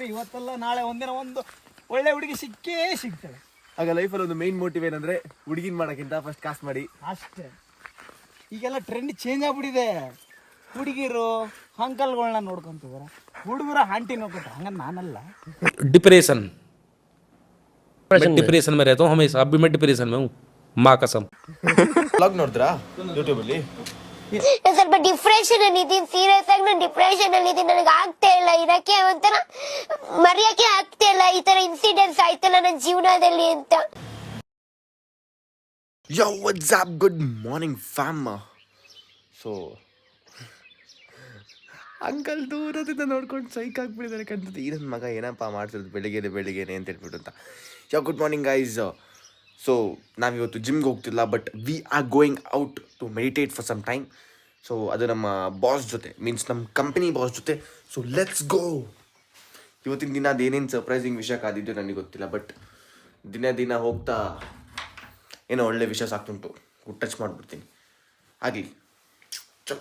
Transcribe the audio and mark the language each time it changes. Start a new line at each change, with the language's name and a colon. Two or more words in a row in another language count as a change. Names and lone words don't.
Kannada: ಇವತ್ತೆಲ್ಲ ನಾಳೆ ಒಂದಿನ ಒಂದು ಒಳ್ಳೆ ಹುಡುಗಿ ಸಿಕ್ಕೇ ಸಿಗ್ತಾಳೆ. ಆಗ ಲೈಫಲ್ಲಿ ಒಂದು
English: main motive
Kannada: ಏನಂದ್ರೆ ಹುಡುಗಿನ ಮಾಡೋಕ್ಕಿಂತ ಫಸ್ಟ್ ಕಾಸು ಮಾಡಿ ಅಷ್ಟೇ. ಈಗೆಲ್ಲ
English: trend change
Kannada: ಆಗ್ಬಿಟ್ಟಿದೆ. ಹುಡುಗಿರು ಅಂಕಲ್ಗಳನ್ನ ನೋಡ್ಕೊಂತಿದಾರೆ, ಹುಡುಗರು ಆಂಟಿ ನೋಡ್ಕೊಂತಾರೆ. ಹಂಗ ನಾನಲ್ಲ.
Hindi: डिप्रेशन में रहता हूँ हमेशा. अभी मैं डिप्रेशन में हूँ, माँ कसम.
Kannada: ಬ್ಲಾಗ್ ನೋಡಿದ್ರಾ ಯೂಟ್ಯೂಬಲ್ಲಿ? ಸ್ವಲ್ಪ ಡಿಪ್ರೆಷನ್ ಅಲ್ಲಿ ಇದೀನಿ. ಸೀರಿಯಸ್ ಆಗಿ ನಾನು ಡಿಪ್ರೆಷನ್ ಅಲ್ಲಿ ಇದೀನಿ. ನನಗೆ ಆಗ್ತಾ ಇಲ್ಲ ಇರಕ್ಕೆ, ಒಂಥರ ಮರೆಯಕ್ಕೆ ಆಗ್ತಾ ಇಲ್ಲ. ಈ ತರ ಇನ್ಸಿಡೆಂಟ್ಸ್ ಆಯ್ತಲ್ಲ ನನ್ನ ಜೀವನದಲ್ಲಿ ಅಂತ.
English: Yo, what's up? Good morning, fam.
Kannada: ಸೊ ಅಂಕಲ್ ದೂರದಿಂದ ನೋಡ್ಕೊಂಡು ಸೈಕ್ ಆಗ್ಬಿಟ್ಟಿದ್ದಾರೆ ಕಾಣ್ತದೆ. ಈ ನನ್ನ ಮಗ ಏನಪ್ಪ ಮಾಡ್ತಿರೋದು ಬೆಳಿಗ್ಗೆನೆ ಅಂತ ಹೇಳ್ಬಿಟ್ಟು ಅಂತ.
English: yo good morning guys.
Kannada: ಸೊ ನಾವಿವತ್ತು ಜಿಮ್ಗೆ ಹೋಗ್ತಿಲ್ಲ,
English: but we are going out to meditate for some time.
Kannada: ಸೊ ಅದು ನಮ್ಮ ಬಾಸ್ ಜೊತೆ, ಮೀನ್ಸ್ ನಮ್ಮ
English: company boss
Kannada: ಜೊತೆ.
English: so let's go.
Kannada: ಇವತ್ತಿನ ದಿನ ಅದೇನೇನು ಸರ್ಪ್ರೈಸಿಂಗ್ ವಿಷಯ ಕಾದಿದ್ದು ನನಗೆ ಗೊತ್ತಿಲ್ಲ, ಬಟ್ ದಿನ ಹೋಗ್ತಾ ಏನೋ ಒಳ್ಳೆ ವಿಷಯ ಸಾಕ್ತುಂಟು. ಟಚ್ ಮಾಡಿಬಿಡ್ತೀನಿ. ಆಗಲಿ, ಚಲೋ